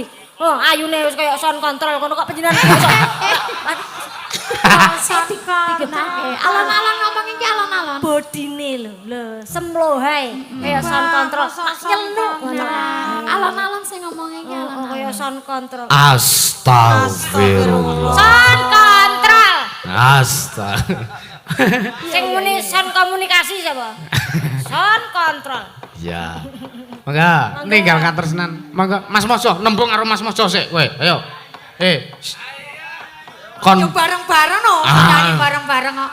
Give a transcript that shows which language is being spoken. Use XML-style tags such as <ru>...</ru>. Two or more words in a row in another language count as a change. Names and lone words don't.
<jv>Oh, ayune wis koyo</jv> <en>sound control</en> <jv>kono kok panjenengan iso. Alon-alon ngomong iki alon-alon. Bodine lho, semlohae kaya</jv> <en>sound control.</en> <jv>Tak nyeluk ngono. Alon-alon sing ngomong iki Oh, kaya</jv> <en>sound control.</en> <jv>Astagfirullah.</jv> <en>Sound control.</en> <jv>Astagfirullah. Sing muni sound komunikasi sapa?</jv> <en>Sound control.</en> <jv>Ya. Mangga ninggal katresnan. Mangga Mas Mojo nembung karo Mas Mojo sik kowe. Ayo. Kon Yo bareng-bareng no, nyanyi bareng-bareng kok.</jv>